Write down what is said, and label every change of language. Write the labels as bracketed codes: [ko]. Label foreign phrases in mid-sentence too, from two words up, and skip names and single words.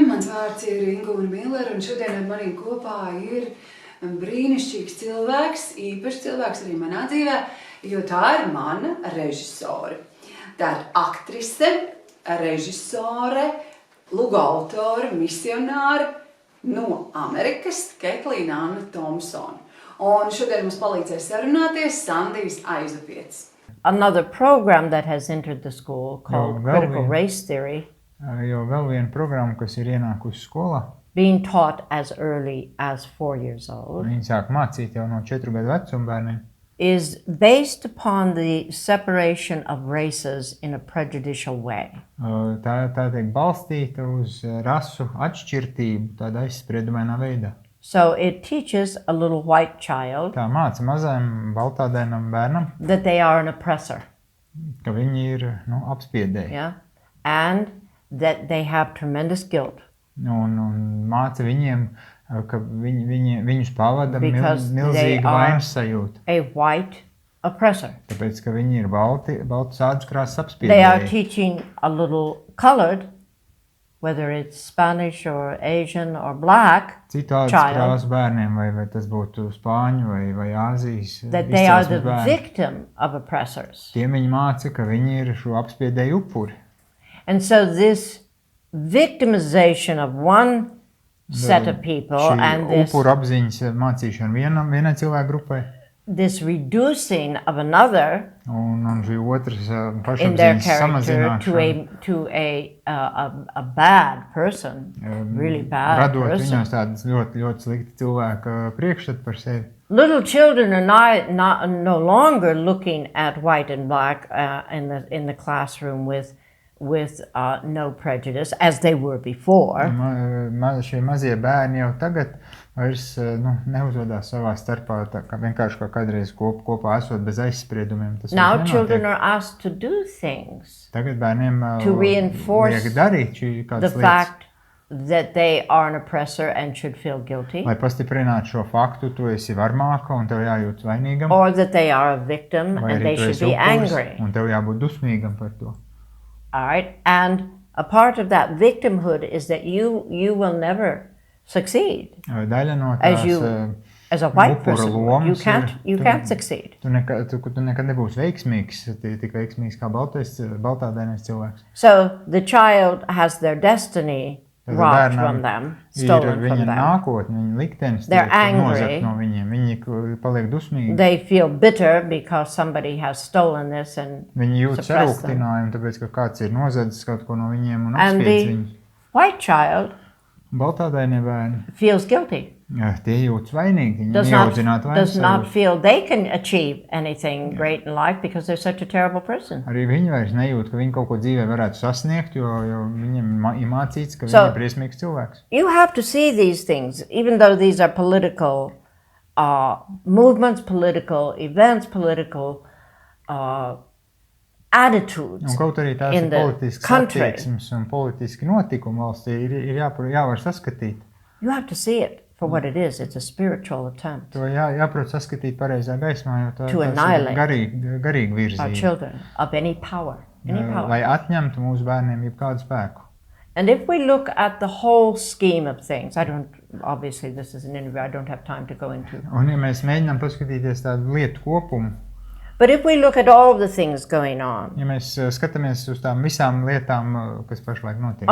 [lv] Mans vārds ir Ingūna Millere, un šodien ar maniem kopā ir brīnišķīgs cilvēks, īpašs cilvēks arī manā dzīvē, jo tā ir mana režisore. Tā ir aktrise, režisore, lugu autore, misionāre no Amerikas, Ketlīna Anna Thompsone. Un šodien mums palīdzēs sarunāties Sandijs Aizapietis. [en] Another program that has entered the school called Critical Race Theory. [lv] Jo vēl viena programma, kas ir ienākusi skolā. [en] Being taught as early as 4 years old. [lv] Viņi sāk mācīt jau no 4 gadu vecuma bērniem. [en] Is based upon the separation of races in a prejudicial way. [lv] Tā tiek balstīta uz rasu atšķirtību tādā aizspriedumainā veidā. [en] So it teaches a little white child [lv] Tā māca mazajam baltādainam bērnam, [en] that they are an oppressor. [lv] ka viņi ir apspiedēji. [en] Yeah? And that they have tremendous guilt. [lv] Un māca viņiem, ka viņus pavada [en] Because they [lv] milzīga [en] are [lv] vainas sajūta. [en] a white oppressor. [lv] Tāpēc, ka viņi ir baltas ādas krāsas [en] They are [lv] apspiedēji. [en] teaching a little colored, whether it's Spanish or Asian or black, [lv] Citu ādas [en] child, [lv] krāsu bērniem, vai tas būtu Spāņu vai Āzijas [en] that they are the [lv] izcelsmes bērni. [en] victim of oppressors. [lv] Tiem viņi māca, ka viņi ir šo apspiedēju upuri. [en] And so this victimization of one set of people [lv] Šī [en] and this, [lv] upuru apziņas mācīšana vienai cilvēku grupai [en] this reducing of another [lv] un šī otras [en] in their [lv] pašapziņas [en] character to [lv] samazināšana, [en] a bad person, really bad [lv] radot [en] person. [lv] viņos tādas ļoti, ļoti slikti cilvēka priekšstatu par sevi. [en] Little children are no longer looking at white and black in the classroom with no prejudice as they were before. [lv] Šie mazie bērni jau tagad vairs neuzvedās savā starpā tā kā vienkārši kā kādreiz kopā esot bez aizspriedumiem. Tas [en] Now [lv] vairs [en] children [lv] nenotiek. [en] are asked to do things [lv] Tagad bērniem [en] to reinforce [lv] liek darīt [en] the [lv] kādas lietas, [en] fact that they are an oppressor and should feel guilty, [lv] lai pastiprinātu šo faktu, tu esi varmāka un tev jājūt vainīgam, [en] or that they are a victim [lv] vai [en] and [lv] arī [en] they [lv] tu [en] should [lv] esi [en] be [lv] upuris [en] angry. [lv] un tev jābūt dusmīgam par to. [en] All right, and a part of that victimhood is that you will never succeed [lv] Daļa no [en] as [lv] tās [en] as a white [lv] upura [en] person. [lv] lomas [en] You can't succeed. [lv] Tu nekad nebūsi veiksmīgs, tik veiksmīgs kā baltādainais cilvēks. [en] So the child has their destiny [lv] Tad [en] robbed [lv] bērnam [en] from them, [lv] Ir [en] stolen [lv] viņa [en] from them. [lv] nākotne, viņa liktenis [en] They're [lv] tiek nozagt [en] angry. [lv] no viņiem. Viņi paliek dusmīgi. [en] They feel bitter because somebody has stolen this and [lv] Viņi jūt [en] suppress them. [lv] sarūktinājumu, tāpēc, ka kāds ir nozadzis kaut ko no viņiem un [en] And [lv] apspiedz [en] the [lv] viņus. [en] white child [lv] Baltādainie bērni, [en] feels guilty. [lv] tie jūtas vainīgi, viņi [en] Does [lv] neaudzināti [en] not [lv] vainas. [en] feel they can achieve anything great in life because they're such a terrible person. [lv] Arī viņi vairs nejūt, ka viņi kaut ko dzīvē varētu sasniegt, jo viņiem ir mācīts, ka [en] So- [lv] viņi ir briesmīgs cilvēks. [en] You have to see these things, even though these are political movements, political events, political attitudes [lv] Un kaut arī tās [en] in [lv] ir [en] the [lv] politiskas [en] country. [lv] attieksmes un politiski notikumi valstī ir jāvar saskatīt. [en] You have to see it for what it is. It's a spiritual attempt. [lv] To jāprot saskatīt pareizā gaismā, jo [en] To [lv] tas [en] annihilate [lv] ir garīga [en] Our [lv] virzība. [en] children of any power. [lv] Lai atņemtu mūsu bērniem jebkādu spēku. [en] And if we look at the whole scheme of things, obviously this is an interview, I don't have time to go into. [lv] Un ja mēs mēģinām paskatīties tādu lietu kopumu, [en] But if we look at all the things going on, [lv] ja mēs skatāmies uz tām visām lietām, kas pašlaik notiek.